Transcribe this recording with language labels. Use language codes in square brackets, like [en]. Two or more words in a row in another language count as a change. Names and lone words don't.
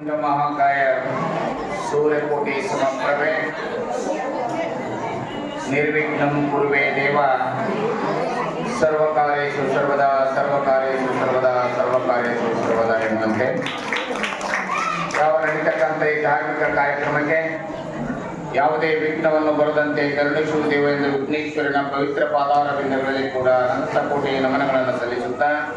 [sa] महाकाय सूर्यकोटि समप्रभे निर्विघ्नं कुरुवे देव सर्वकार्येषु सर्वदा [kn] ಎನ್ನುವಂತೆ ಯಾವ ನಡೀತಕ್ಕಂಥ ಈ ಧಾರ್ಮಿಕ ಕಾರ್ಯಕ್ರಮಕ್ಕೆ ಯಾವುದೇ ವಿಘ್ನವನ್ನು ಬರದಂತೆ ಕರುಣಿಸುವ ದೇವ ಎಂದು ವಿಘ್ನೇಶ್ವರನ ಪವಿತ್ರ ಪಾದಾರವಿಂದಗಳಲ್ಲಿ ಕೂಡ ಅನಂತ ಕೋಟಿ ನಮನಗಳನ್ನು ಸಲ್ಲಿಸುತ್ತಾ